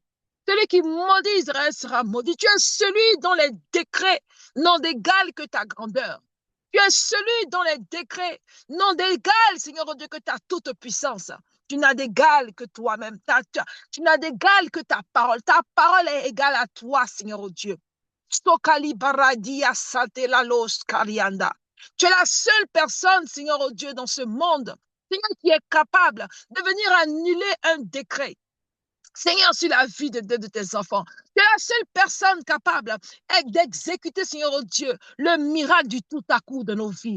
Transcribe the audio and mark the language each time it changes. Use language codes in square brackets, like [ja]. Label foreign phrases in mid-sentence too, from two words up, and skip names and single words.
[fr] Celui qui maudit Israël sera maudit. Tu es celui dont les décrets n'ont d'égal que ta grandeur. Tu es celui dont les décrets n'ont d'égal, Seigneur oh Dieu, que ta toute puissance. Tu n'as d'égal que toi-même. Tu n'as d'égal que ta parole. Ta parole est égale à toi, Seigneur oh Dieu. Stokali baradia satela los karianda. Tu es la seule personne, Seigneur oh Dieu, dans ce monde, Seigneur, qui est capable de venir annuler un décret. Seigneur, sur la vie de tes enfants. Tu es la seule personne capable d'exécuter, Seigneur oh Dieu, le miracle du tout à coup de nos vies.